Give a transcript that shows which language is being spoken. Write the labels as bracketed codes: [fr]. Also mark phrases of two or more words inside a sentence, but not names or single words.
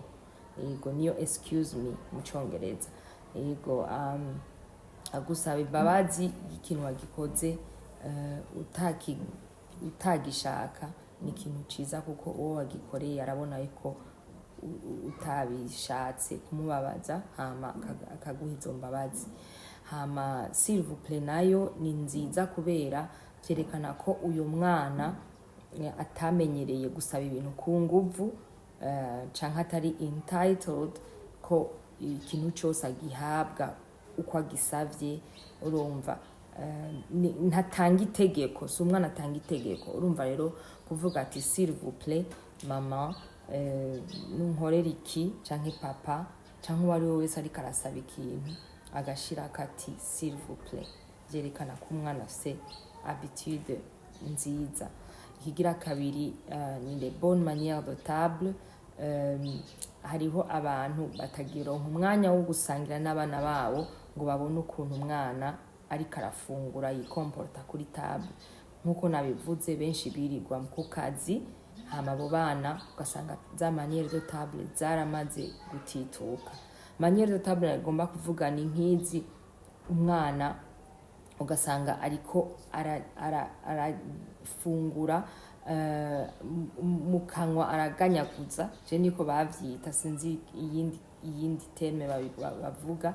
[rn] Yego, niyo [en] excuse me [rn] mu Congereza. Yego, agusaba imbabazi ikintu wagikoze utagishaka ni ikintu ciza, kuko uwo wagikoreye arabona ko utabishatse kumubabaza, hama akaguha izo mbabazi. Hama [fr] s'il vous plaît [rn] nayo ni nziza kubera vyerekana ko uyu mwana atamenyereye gusaba ibintu ku nguvu canke atari entitled ko ikintu cyose agihabwa uko agisavye. Urumva ntatanga itegeko, si umwana atanga itegeko. Urumva rero kuvuga ati [fr] s'il vous plaît [rn] mama nunkorera iki canke papa canke uwari we wese ariko arasaba ikintu agashira kati [fr] s'il vous plaît, [rn] vyerekana ko umwana afise habitude nziza. Ikigira kabiri ni [fr] les bonnes manières de table. [rn] Hariho abantu batagironka umwanya wo gusangira n'abana babo ngo babone ukuntu umwana ariko arafungura yikomporta kuri table. Nkuko nabivuze benshi birirwa ku kazi, hama abo bana ugasanga za [fr] manière de table [rn] zaramaze gutituka. [fr] Manière de table [rn] agomba kuvuga ni nk'izi: umwana ugasanga ariko arafungura mu kanwa araganyaguza, je niko bavyita, sinzi iyindi terme bavuga.